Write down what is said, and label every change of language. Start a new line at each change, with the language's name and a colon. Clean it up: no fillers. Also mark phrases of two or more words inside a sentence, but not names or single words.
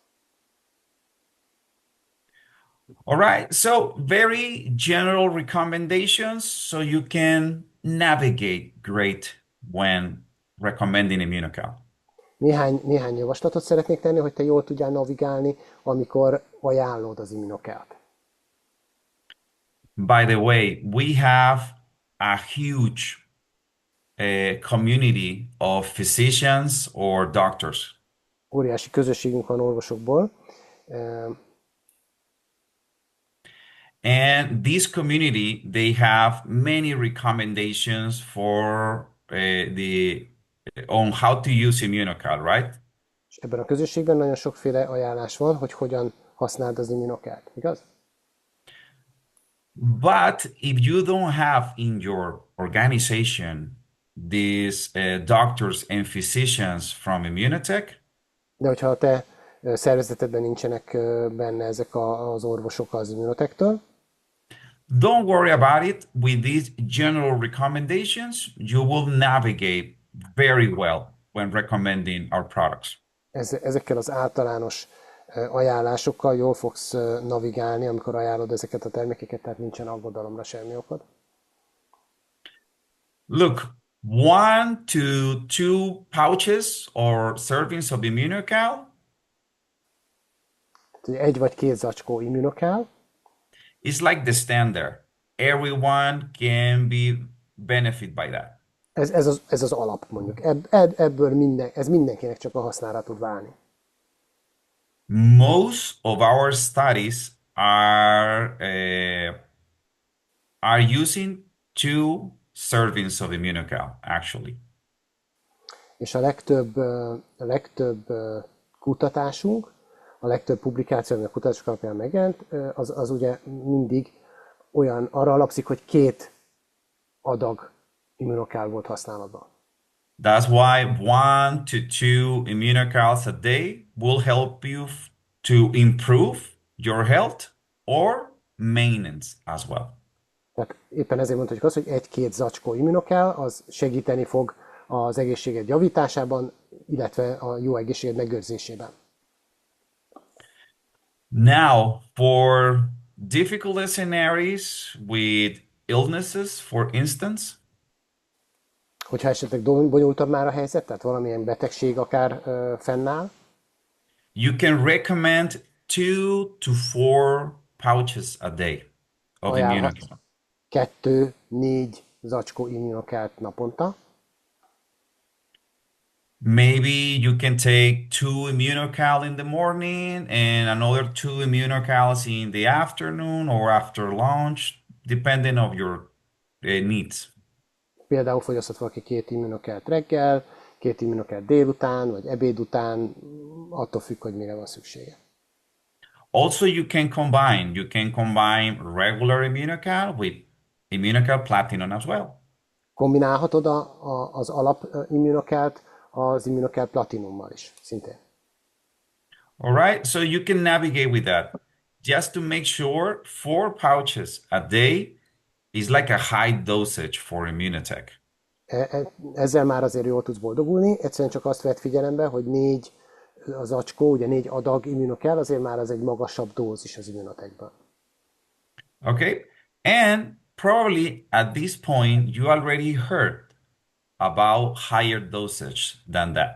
English: All right. So very general recommendations so you can navigate great when recommending Immunocal.
Hungarian: Néhány javaslatot szeretnék tenni, hogy te jól tudjál navigálni, amikor ajánlod az Immunocalt?
English: By the way, we have a huge community of physicians or doctors.
Hungarian: Óriási közösségünk van orvosokból,
English: And this community, they have many recommendations for the on how to use Immunocal, right?
Hungarian: és ebben a közösségben nagyon sokféle ajánlás van, hogy hogyan használd az Immunocalt, igaz?
English: But if you don't have in your organization these doctors and physicians from Immunotech,
Hungarian: De hogyha a te szervezetedben nincsenek benne ezek az orvosok az Immunotech-től,
English: don't worry about it. With these general recommendations, you will navigate very well when recommending our products.
Hungarian: ezekkel az általános ajánlásokkal jól fogsz navigálni, amikor ajánlod ezeket a termékeket, tehát nincsen aggodalomra semmi okod.
English: Look, 1 to 2 pouches or servings of Immunocal
Hungarian: Tehát 1 vagy 2 zacskó Immunocal,
English: is like the standard. Everyone can be benefit by that.
Hungarian: ez az alap mondjuk. Ebből ez mindenkinek csak a hasznára tud válni.
English: Most of our studies are using 2 servings of Immunocal, actually.
Hungarian: És a legtöbb kutatásunk, a legtöbb publikáció, ami a kutatások alapján megjelent, az ugye mindig arra alapszik, hogy 2 adag Immunocal volt használatban.
English: That's why 1 to 2 Immunocals a day will help you to improve your health or maintenance as well.
Hungarian: Tehát éppen ezért mondhatjuk azt, hogy 1-2 zacskó Immunocal az segíteni fog az egészséged javításában, illetve a jó egészséged megőrzésében.
English: Now, for difficult scenarios with illnesses, for instance,
Hungarian: Hogyha esetleg bonyolultabb már a helyzet, tehát valamilyen betegség akár fennáll,
English: you can recommend 2 to 4 pouches a day of
Hungarian: ajánlhatsz Immunocal. 2-4 zacskó Immunocalt naponta.
English: Maybe you can take 2 Immunocal in the morning and another 2 Immunocals in the afternoon or after lunch, depending on your needs.
Hungarian: Például fogyasztott valaki 2 Immunocalt reggel, 2 Immunocalt délután, vagy ebéd után, attól függ, hogy mire van szüksége.
English: Also, you can combine regular Immunocal with Immunocal Platinum as well.
Hungarian: Kombinálhatod az alap Immunocalt az Immunocal Platinummal is, szintén.
English: All right, so you can navigate with that. Just to make sure 4 pouches a day is like a high dosage for Immunotech.
Hungarian: Ezzel már azért jól tudsz boldogulni, egyszerűen csak azt vett figyelembe, hogy 4 az acskó, ugye 4 adag Immunocal, azért már az egy magasabb dózis az Immunotechben.
English: Okay, and probably at this point you already heard about higher dosage than that.